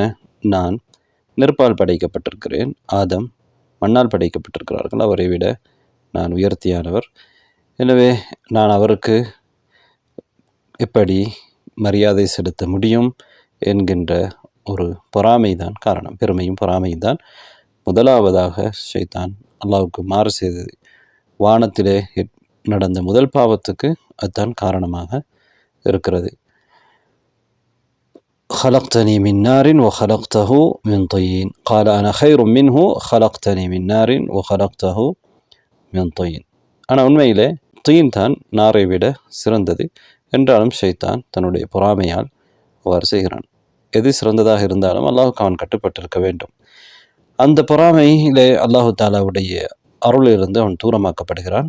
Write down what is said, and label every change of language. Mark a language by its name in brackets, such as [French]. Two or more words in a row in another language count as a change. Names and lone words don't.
[Tamil] நான் நெருப்பால் படைக்கப்பட்டிருக்கிறேன், ஆதம் மண்ணால் படைக்கப்பட்டிருக்கிறார்கள், அவரை விட நான் உயர்த்தியானவர், எனவே நான் அவருக்கு எப்படி மரியாதை செலுத்த முடியும் என்கின்ற ஒரு பொறாமைதான் காரணம். பெருமையும் பொறாமையும் முதலாவதாக ஷைத்தான் அல்லாஹ்வுக்கு மாறு செய்தது. வானத்திலே நடந்த முதல் பாவத்துக்கு அதுதான் காரணமாக இருக்கிறது. [Arabic] خلقتني من نار وخلقته من طين قال أنا خير منه خلقتني من نار وخلقته من طين. [Tamil] ஆனால் உண்மையிலே தீன் தான் நாரை விட சிறந்தது. என்றாலும் ஷைத்தான் தன்னுடைய பொறாமையால் அவ்வாறு செய்கிறான். எது சிறந்ததாக இருந்தாலும் அல்லாஹுக்கு அவன் கட்டுப்பட்டிருக்க வேண்டும். அந்த பொறாமையிலே [Arabic] الله تعالى [Tamil] அருளிலிருந்து அவன் தூரமாக்கப்படுகிறான்.